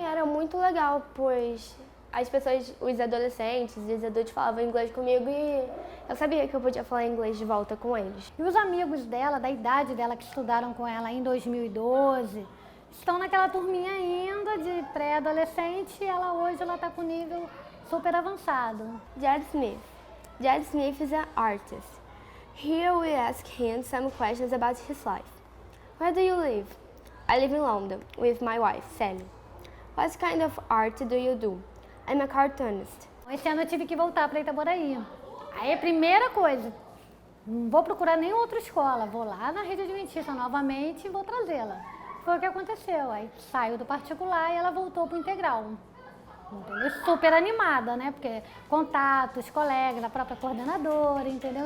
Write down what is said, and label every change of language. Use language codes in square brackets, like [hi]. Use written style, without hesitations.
[pt] E era muito legal, pois as pessoas, os adolescentes, os adultos falavam inglês comigo e eu sabia que eu podia falar inglês de volta com eles. E os amigos dela, da idade dela, que estudaram com ela em 2012, estão naquela turminha ainda de pré-adolescente e hoje ela está com nível super avançado. [en] Jared Smith. Jared Smith is an artist. Here we ask him some questions about his life. Where do you live? I live in London with my wife, Sally. What kind of art do you do? I'm a cartoonist. [pt] Esse ano eu tive que voltar para Itaboraí. Aí a primeira coisa, não vou procurar nem outra escola, vou lá na rede adventista novamente e vou trazê-la. Foi o que aconteceu, aí saiu do particular e ela voltou para o integral. Entendeu? Super animada, né? Porque contatos, colegas, a própria coordenadora, entendeu?